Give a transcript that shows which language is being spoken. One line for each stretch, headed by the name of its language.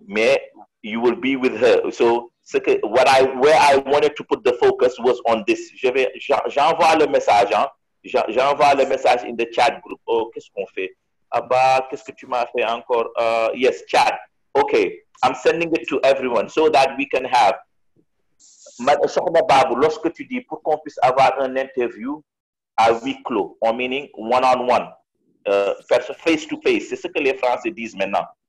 French: Mais
English: you will be with her. So where I wanted to put the focus was on this.
French: J'envoie le message, hein? J'envoie le message
English: in the chat group.
French: Oh, qu'est-ce qu'on fait? Abba, qu'est-ce que tu m'as fait encore?
English: Yes, chat. Okay, I'm sending it to everyone so that we can have.
French: Sokhna Babu, lorsque tu dis pour qu'on puisse avoir un interview à huis clos, en
English: meaning one-on-one, face-to-face,
French: c'est ce que les Français disent maintenant.